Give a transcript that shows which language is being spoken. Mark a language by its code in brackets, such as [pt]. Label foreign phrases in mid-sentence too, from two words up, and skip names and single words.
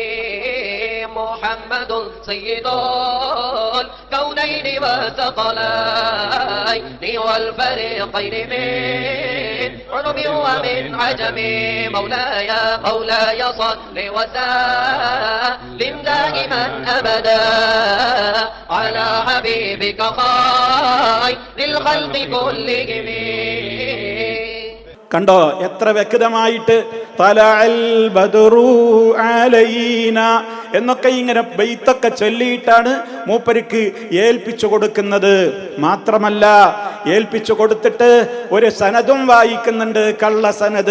[ar] محمد سيد الكونين والثقلين والفريقين من عرب ومن عجم مولاي صل وسلم دائما أبدا على حبيبك خير للخلق كلهم. [ml] കണ്ടോ എത്ര വ്യക്തമായിട്ട് [ar] طلع البدر علينا [ml] എന്നൊക്കെ ഇങ്ങനെ ബൈത്തൊക്കെ ചൊല്ലിയിട്ടാണ് മൂപ്പർക്ക് ഏൽപ്പിച്ചു കൊടുക്കുന്നത്. മാത്രമല്ല, ഏൽപ്പിച്ചു കൊടുത്തിട്ട് ഒരു സനദും വായിക്കുന്നുണ്ട്, കള്ള സനദ്.